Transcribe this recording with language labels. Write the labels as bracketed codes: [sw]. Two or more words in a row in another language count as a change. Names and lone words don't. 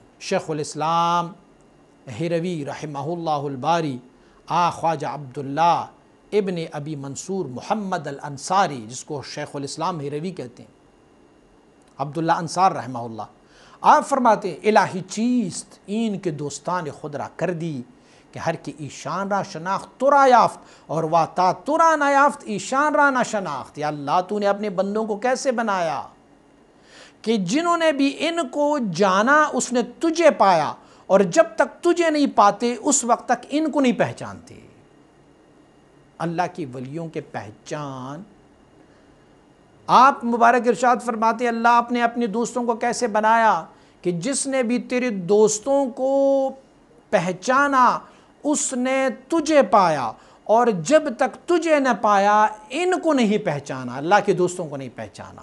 [fa] شیخ الاسلام ہروی رحمہ اللہ الباری خواجہ عبداللہ ابن ابی منصور محمد الانصاری، [ur] جس کو شیخ الاسلام ہروی کہتے ہیں، [fa] عبداللہ انصار رحمہ اللہ، [ur] آپ فرماتے ہیں [fa] الہی چیست این کے دوستان خود را کردی کہ ہر کی ایشان را شناخت تو را یافت اور واتا تو را نہ یافت ایشان را نہ شناخت۔ [ur] یا اللہ تو نے اپنے بندوں کو کیسے بنایا کہ جنہوں نے بھی ان کو جانا اس نے تجھے پایا، اور جب تک تجھے نہیں پاتے اس وقت تک ان کو نہیں پہچانتے۔ اللہ کی ولیوں کے پہچان آپ مبارک ارشاد فرماتے ہیں اللہ آپ نے اپنے دوستوں کو کیسے بنایا کہ جس نے بھی تیرے دوستوں کو پہچانا اس نے تجھے پایا، اور جب تک تجھے نہ پایا ان کو نہیں پہچانا، اللہ کے دوستوں کو نہیں پہچانا۔